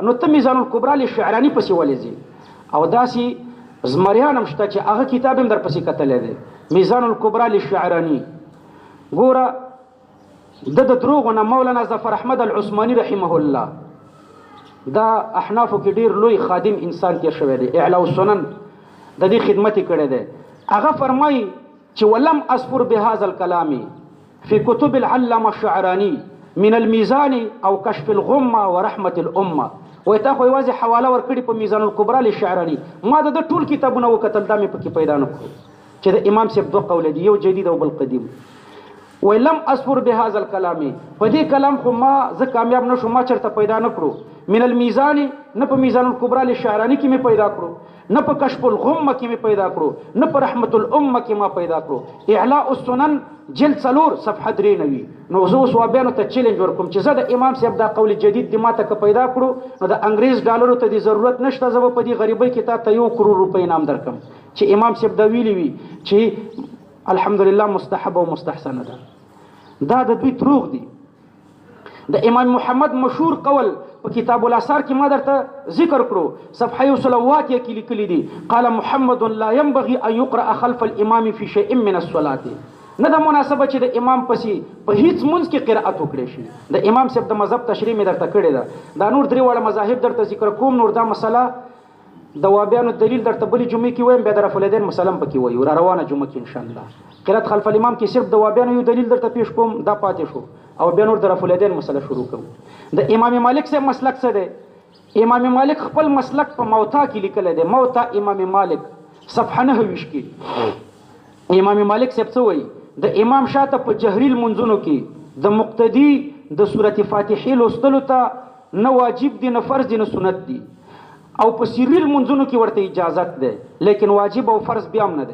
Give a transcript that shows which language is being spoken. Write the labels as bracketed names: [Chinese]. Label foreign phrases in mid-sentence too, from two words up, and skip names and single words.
[Pashto] نو ته میزان الکبرى للشعراني پسې ولې ځي؟ او داسې زمریان هم شته چې هغه کتاب هم در پسې کتلی دی، میزان الکبرى للشعراني. ګوره د دروغو نه مولانا ظفر احمد العثماني [Arabic] رحمه الله [Pashto] دا احنافو کې ډیر لوی خادم انسان تیر شوی دی، اعلاء السنن د دې خدمت یې کړی دی. هغه فرمایي چې [Arabic] ولم اذكر بهذا الكلام في كتب العلامه الشعراني من الميزان او كشف الغمه ورحمه الامه. [Pashto] وای تا خو یوازې حواله ورکړي په میزان الکبرى للشعراني، ما د ټول کتابونه وکتل دا مې پکې پیدا نه کړو چې د امام صاحب دوه قول دي، یو جدید او بل قدیم. [Arabic] ولم اذكر بهذا الكلام، [Pashto] په دې کلام خو ما زه کامیاب نشم، ما چرته پیدا نه کړو. [Arabic] من الميزان [Pashto] نه په میزان الکبرى للشعراني کې مې پیدا کړو، نه په کشف الغمه کې مې پیدا کړو، نه په رحمت الامه کې ما پیدا کړو. اعلاء السنن جلد 4 صفحه 93. نو زه اوس وابیانو ته چیلنج ورکوم چې زه د امام صاحب دا قول جدید دی ما ته پیدا کړو، نو د انګریز ډالرو ته د ضرورت نشته، زه په دې غریبۍ کې تا ته 1 کروڑ روپۍ انعام درکم چې امام صاحب دا ویلی وي چې الحمدلله مستحب او مستحسن ده. دا د دوی دروغ دي. د امام محمد مشهور قول په کتاب الاثار کې ما درته ذکر کړو، صفحه 100 کې لیکلي دي [Arabic] قال محمد لا ينبغي ان يقرأ خلف الامام في شيء من الصلاه. [Pashto] نه د مناسبه چې د امام پسې په هیڅ منځ کې قرأت وکړي شي. د امام صاحب د مذهب تشریح مې درته کړې ده، دا نور درې واړه مذاهب درته ذکر کوم. نور دا مسله د وابیانو دلیل درته بلې جمعې کې وایم، بیا د [Arabic] رفع الیدین [Pashto] مسله پکې وایو را روانه جمعه کې [Arabic] ان شاء الله. قرأت خلف الامام [Pashto] کې صرف د وابیانو یو دلیل درته پیش کوم، دا پاتې شو، او بیا نور د [Arabic] رفع الیدین [Pashto] مسله شروع کوم. د امام مالک صاحب مسلک څه دی؟ امام مالک خپل مسلک په موتا کې لیکلی دی. موتا امام مالک صفحه 29 کې امام مالک صاحب څه وایي؟ د امام شاته په جهري لمونځونو کې د مقتدي د سورة فاتحې لوستلو ته نه واجب دي، نه فرض دي، نه سنت دي، او په سري لمونځونو کې ورته اجازت ده، لیکن واجب او فرض بیا هم نه ده.